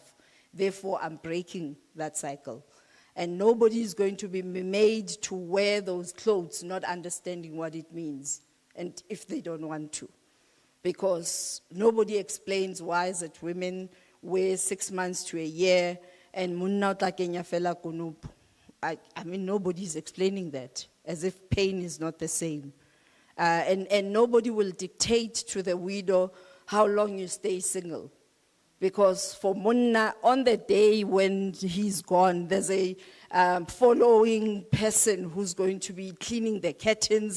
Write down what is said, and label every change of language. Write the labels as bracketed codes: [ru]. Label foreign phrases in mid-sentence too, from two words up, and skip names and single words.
[en] Therefore, I'm breaking that cycle. And nobody is going to be made to wear those clothes, not understanding what it means, and if they don't want to. Because nobody explains why is it women wear 6 months to a year, and [st] munna o tla kenya fela konopo. [en] I mean, nobody's explaining that, as if pain is not the same. And nobody will dictate to the widow how long you stay single. Because for Munna, on the day when he's gone, there's a following person who's going to be cleaning the curtains.